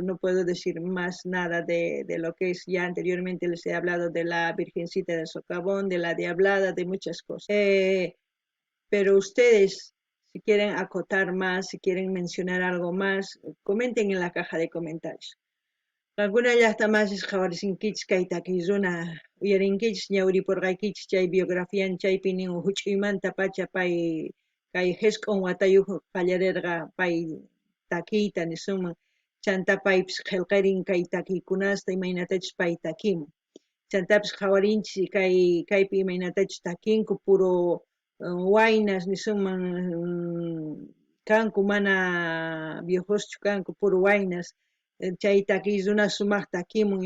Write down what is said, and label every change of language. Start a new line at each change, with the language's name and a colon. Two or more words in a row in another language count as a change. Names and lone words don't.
Spanish: No puedo decir más nada de lo que es ya anteriormente les he hablado de la Virgencita del Socavón, de la Diablada, de muchas cosas. Pero ustedes, si quieren acotar más, si quieren mencionar algo más, comenten en la caja de comentarios.
Quechua: Alguna llaqtamanchis qhawarinkichis kayta kizuna uyarinkichis ñawripurqaykichis chay biografian chaypi nin huch'uymanta pacha pay kay hesq'un watayuq qallarirqa pay takiyta nisunman chanta paypis qillqirin kay takiykunasta imaynatachus pay takimun chantapis qhawarinchis kaypi imaynatachus takinku puro waynas nisunman kanku mana viejoschu kanku puro waynas chay takiyuna sumaq takimun